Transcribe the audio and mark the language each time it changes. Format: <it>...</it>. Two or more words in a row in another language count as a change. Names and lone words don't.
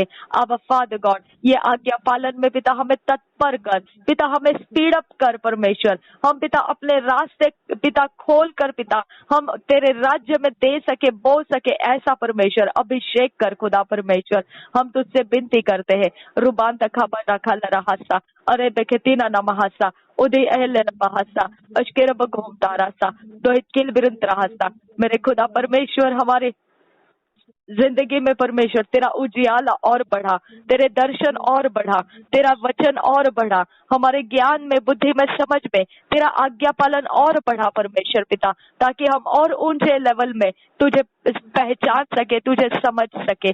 <hi>अब</hi> <en>Father God,</en> <hi>ये आज्ञा पालन में पिता हमें तत्पर कर पिता, हमें</hi> <en>speed up</en> <hi>कर परमेश्वर। हम पिता अपने रास्ते पिता खोल कर पिता हम तेरे राज्य में दे सके, बोल सके, ऐसा परमेश्वर अभिषेक कर खुदा परमेश्वर। हम तुझसे विनती करते हैं, रुबान तखा बना खाला रहासा, अरे बेखेतीना नमहासा, उदय अहले नमहासा, अशकेर बघोम तारासा, दोहित किल बिरंत रहासा। मेरे खुदा परमेश्वर, हमारे जिंदगी में परमेश्वर तेरा उजियाला और बढ़ा, तेरे दर्शन और बढ़ा, तेरा वचन और बढ़ा, हमारे ज्ञान में, बुद्धि में, समझ में तेरा आज्ञा पालन और बढ़ा परमेश्वर पिता, ताकि हम और ऊंचे लेवल में तुझे पहचान सके, तुझे समझ सके।</hi>